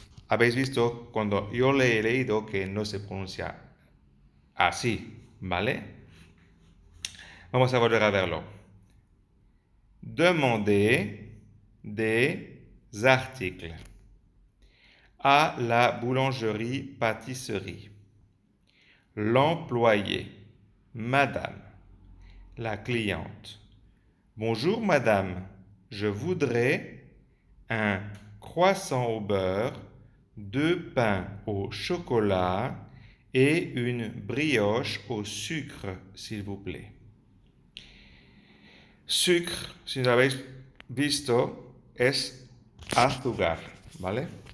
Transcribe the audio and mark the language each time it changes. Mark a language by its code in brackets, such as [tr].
[es] Habéis visto cuando yo le he leído que no se pronuncia así, ¿vale? Vamos a volver a verlo. [fr] Demandez des articles à la boulangerie-pâtisserie. L'employé, madame, la cliente. Bonjour madame, je voudrais un croissant au beurre, 2 pains au chocolat et une brioche au sucre, s'il vous plaît. [es] Sucre, si lo habéis visto, es azúcar, ¿vale?